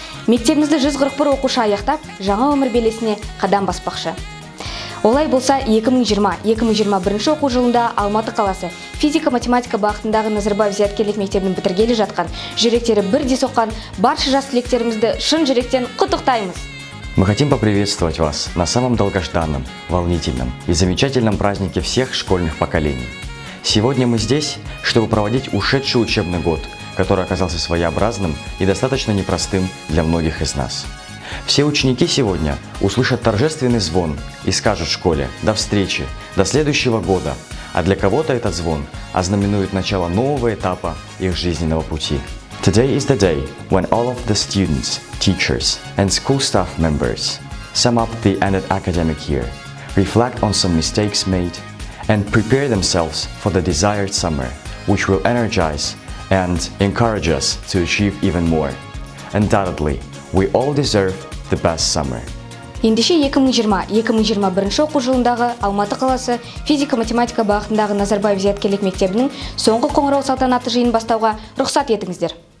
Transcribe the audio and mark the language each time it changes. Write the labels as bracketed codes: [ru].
[kk] Мектебімізді 141 оқушы аяқтап, жаңа өмір белесіне қадам баспақшы. Олай болса, 2020-2021 оқу жылында Алматы қаласы физика-математика бағытындағы Назарбаев зияткерлік мектебін бітіргелі жатқан, жүректері бірдей соққан барша жас түлектерімізді шын жүректен құттықтаймыз. [ru] Мы хотим поприветствовать вас на самом долгожданном, волнительном и замечательном празднике всех школьных поколений. Сегодня мы здесь, чтобы проводить ушедший учебный год, который оказался своеобразным и достаточно непростым для многих из нас. Все ученики сегодня услышат торжественный звон и скажут школе «До встречи, до следующего года», а для кого-то этот звон ознаменует начало нового этапа их жизненного пути. [en] Today is the day when all of the students, teachers, and school staff members sum up the ended academic year, reflect on some mistakes made, and prepare themselves for the desired summer, which will energize and encourage us to achieve even more. Undoubtedly, we all deserve the best summer. [kk] Ендеше 2020-2021 оқу жылындағы Алматы қаласы физика-математика бағытындағы Назарбаев зияткерлік мектебінің соңғы қоңырау салтанаты жиынын бастауға рұқсат етіңіздер.